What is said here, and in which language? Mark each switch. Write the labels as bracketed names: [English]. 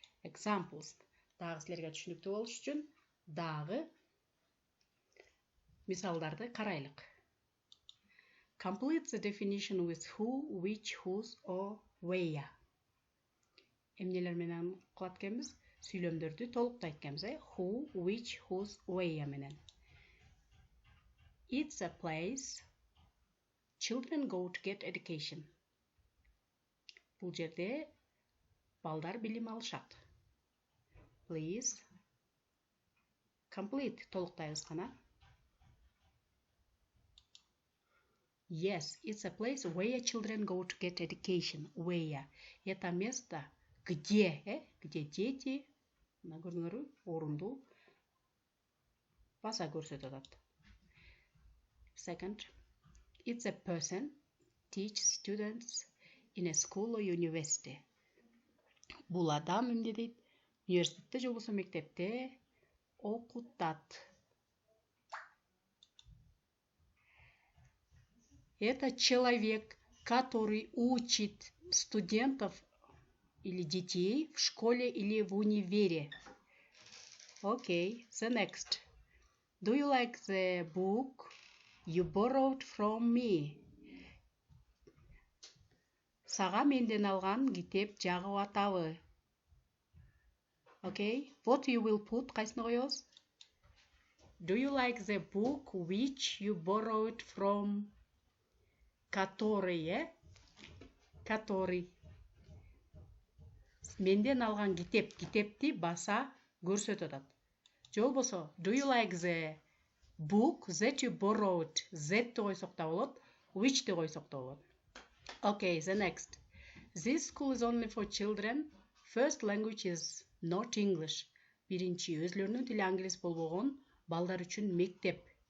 [Kyrgyz] Examples дагы силерге түшүнүктүү болуш үчүн дагы мисалдарды карайлык. [English] Complete the definition with who, which, whose or where. [Kyrgyz] Эмнелер менен кылат экенбиз? Сүйлөмдөрдү толуктайт экенбиз, who, which, whose, where менен. [English] It's a place children go to get education. [Kyrgyz] Бул жерде балдар билим алышат. [English] Please complete [Kyrgyz] толуктайбыз гана. [English] Yes, it's a place where children go to get education. Where? [Russian] Это место, где дети, [Kyrgyz] көрүңөрбү, орунду баса көрсөтүп атат. [English] Second, it's a person teach students in a school or university. [Kyrgyz] Бул адам эмне дейт? Университетте же болбосо мектепте окутат. [Russian] Это человек, который учит студентов или детей в школе или в универе. [English] Okay, the next. Do you like the book you borrowed from me? [Kyrgyz] Сага менден алган китеп жагып атабы. [English] Okay, what you will put, [Kyrgyz] кайсыны коебуз? [English] Do you like the book which you borrowed from? [Russian] Который, который. [Kyrgyz] Менден алган китеп, китепти баса көрсөтүп атат. [English] Же болбосо, do you like the book that you borrowed? [Kyrgyz] That койсок да болот, which де койсок да болот. [English] Okay, the next. This school is only for children. First language is not English. [Kyrgyz] Биринчи өзлөрүнүн тили англис болбогон балдар үчүн мектеп.